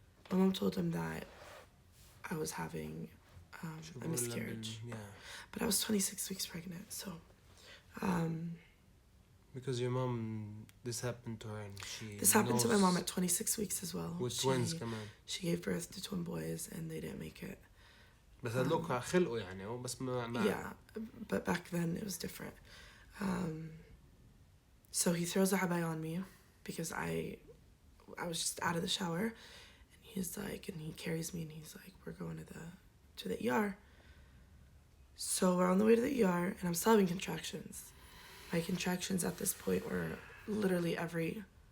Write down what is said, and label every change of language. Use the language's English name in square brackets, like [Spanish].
[English] My mom told him that I was having a miscarriage. Yeah. But I was 26 weeks pregnant, so. Because your mom, this happened to her and she. This happened to my mom at 26 weeks as well. With twins [Arabic] كمان. [English] She gave birth to twin boys and they didn't make it. [Arabic] بس هذلوك خلقوا يعني بس ما. [English] Yeah, but back then it was different. So he throws a habay on me because I was just out of the shower, and he's like, and he carries me and he's like, we're going to the ER. So we're on the way to the ER and I'm still having contractions. My contractions at this point were literally every.